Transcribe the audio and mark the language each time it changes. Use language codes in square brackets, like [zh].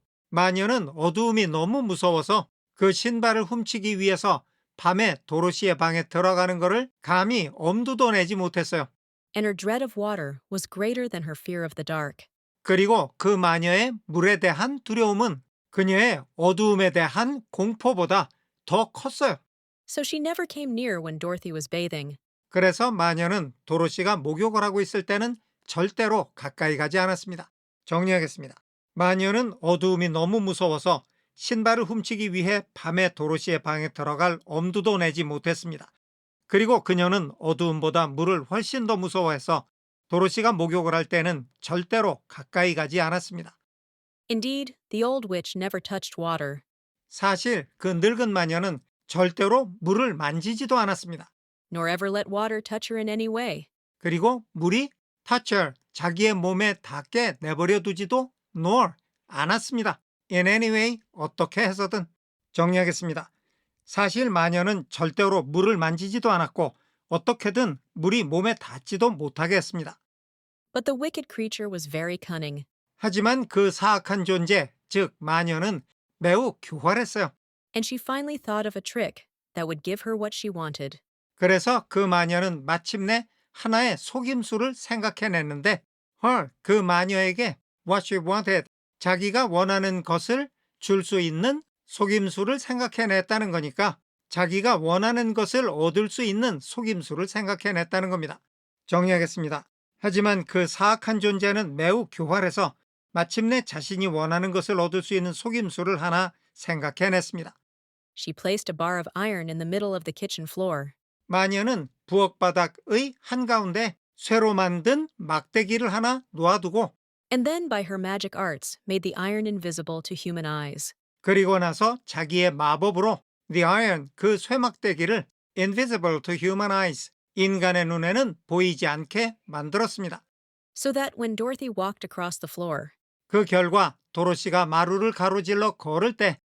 [ko] 마녀는 어두움이 너무 무서워서 그 신발을 훔치기 위해서 밤에 도로시의 방에 들어가는 것을 감히 엄두도 내지 못했어요. [en] And her dread of water was greater than her fear of the dark. [ko] 그리고 그 마녀의 물에 대한 두려움은 그녀의 어두움에 대한 공포보다 더 컸어요. [en] So she never came near when Dorothy was bathing. [ko] 그래서 마녀는 도로시가 목욕을 하고 있을 때는 절대로 가까이 가지 않았습니다. 정리하겠습니다. 마녀는 어두움이 너무 무서워서 신발을 훔치기 위해 밤에 도로시의 방에 들어갈 엄두도 내지 못했습니다. 그리고 그녀는 어두움보다 물을 훨씬 더 무서워해서 도로시가 목욕을 할 때는 절대로 가까이 가지 않았습니다. [en] Indeed, the old witch never touched water. [ko] 사실 그 늙은 마녀는 절대로 물을 만지지도 않았습니다. [en] Nor ever let water touch her in any way. [ko] 그리고 물이 touch 자기의 몸에 닿게 내버려 두지도 nor 않았습니다. [en] In any way [ko] 어떻게 해서든. 정리하겠습니다. 사실 마녀는 절대로 물을 만지지도 않았고 어떻게든 물이 몸에 닿지도 못하게 했습니다. [en] But the wicked creature was very cunning. [ko] 하지만 그 사악한 존재, 즉 마녀는 매우 교활했어요. [en] And she finally thought of a trick that would give her what she wanted. [ko] 그래서 그 마녀는 마침내 하나의 속임수를 생각해냈는데 그 마녀에게 [en] what she wanted, [ko] 자기가 원하는 것을 줄 수 있는 속임수를 생각해냈다는 거니까 자기가 원하는 것을 얻을 수 있는 속임수를 생각해냈다는 겁니다. 정리하겠습니다. 하지만 그 사악한 존재는 매우 교활해서 마침내 자신이 원하는 것을 얻을 수 있는 속임수를 하나 생각해냈습니다. [en] She placed a bar of iron in the middle of the kitchen floor. [ko] 마녀는 부엌 바닥의 한가운데 쇠로 만든 막대기를 하나 놓아두고 [en] And then, by her magic arts, made the iron invisible to human eyes. [ko] 그리고 나서 자기의 마법으로 [en] the iron, [ko] 그 쇠막대기를 [en] invisible to human eyes, [ko] 인간의 눈에는 보이지 않게 만들었습니다. [en] So that when Dorothy walked across the floor, [ko] 그 결과 도로시가 마루를 가로질러 걸을 때